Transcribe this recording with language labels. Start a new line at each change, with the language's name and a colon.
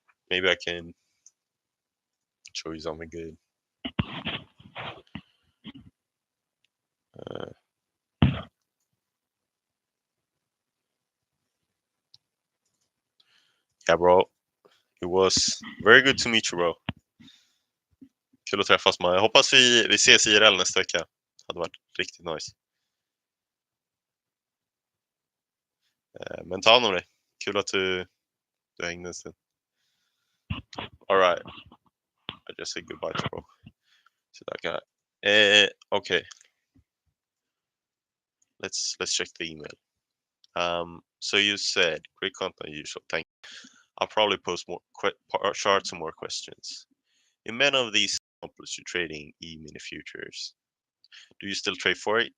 English: Maybe I can show you something good. Uh, yeah, bro. It was very good to meet you, bro.
Swedish: Kul att träffas man. Jag hoppas vi ses IRL nästa vecka. Det hade varit riktigt nice. Men ta hand om dig. Kul att du hängde en stund.
English: Alright. I just said goodbye to bro. To that guy. Okay. Let's check the email. So you said great content usual. Thank you. I'll probably post more charts and more questions. In many of these examples, you're trading E-mini futures. Do you still trade for it?